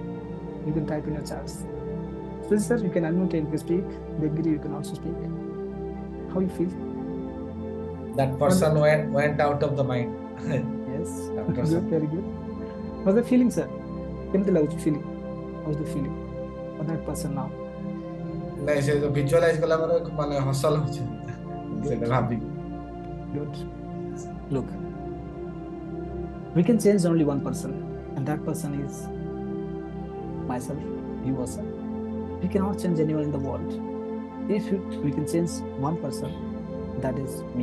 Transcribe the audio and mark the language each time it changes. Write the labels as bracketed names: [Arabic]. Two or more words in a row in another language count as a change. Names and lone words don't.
[English] You can type in your charts. So, sir, you can unmute and speak. Devgiri, you can also speak. How you feel? That person went out of the mind. Yes. Good, very good. What's the feeling, sir? How's the feeling? How's the feeling for that person now? [Odia] ନାଇଁ ସେ ଭିଜୁଆଲାଇଜ କଲା ପରେ ମାନେ ହସ ଲାଗୁଛି ସେଟା ଭାବି. [English] Good. Look, we can change only one person, and that person is myself, you also. We cannot change anyone in the world. If we can change one person, that is me.